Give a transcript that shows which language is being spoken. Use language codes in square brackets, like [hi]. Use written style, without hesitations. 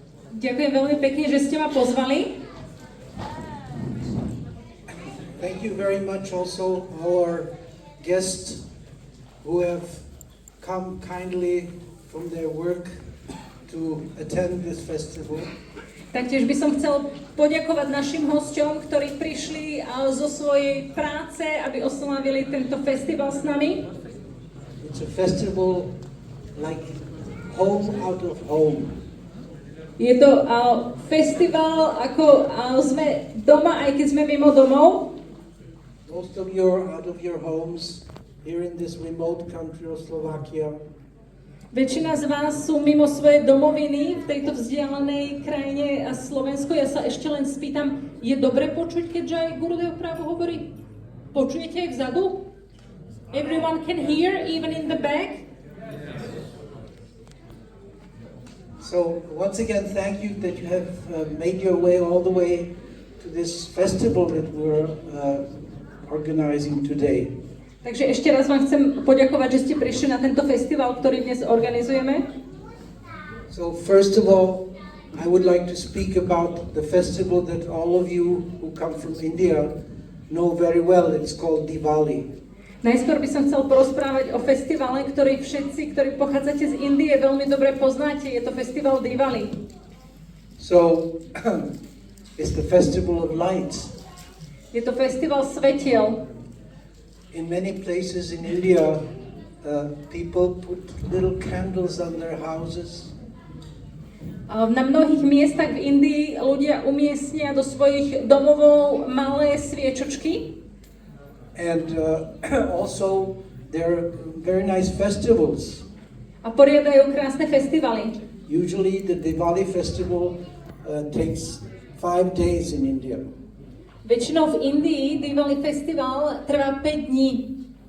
[sk] Ďakujem veľmi pekne, že ste ma pozvali. [en] Thank you very much also all our guests who have come kindly from their work to attend this festival. [sk] Taktiež by som chcel poďakovať našim hosťom, ktorí prišli zo svojej práce, aby oslávili tento festival s nami. [en] It's a festival like home out of home. [sk] Je to festival, ako sme doma, aj keď sme mimo domov. [en] Most of you are out of your homes here in this remote country of Slovakia. [sk] Väčšina z vás sú mimo svojej domoviny v tejto vzdialenej krajine Slovensku. Ja sa ešte len spýtam, je dobre počuť, keď Jai Gurudev Prabhu hovorí? Počujete aj vzadu? [en] Everyone can hear, even in the back? So once again, thank you that you have made your way all the way to this festival that we're organizing today. [sk] Takže ešte raz vám chcem poďakovať, že ste prišli na tento festival, ktorý dnes organizujeme. [en] So first of all, I would like to speak about the festival that all of you who come from India know very well. It's called DIWALI. [sk] Najskôr by som chcel porozprávať o festivale, ktorý všetci, ktorí pochádzate z Indie, veľmi dobre poznáte. Je to festival Diwali. [en] So, it's the festival of lights. [sk] Je to festival svetiel. [en] In many places in India, people put little candles on their houses. [sk] Na mnohých miestach v Indii ľudia umiestnia do svojich domovov malé sviečočky. [en] And also, there are very nice festivals. [sk] A poriadajú krásne festivaly. [en] Usually, the Diwali festival takes 5 days in India. [sk] Väčšinou v Indii Diwali festival trvá 5 dní.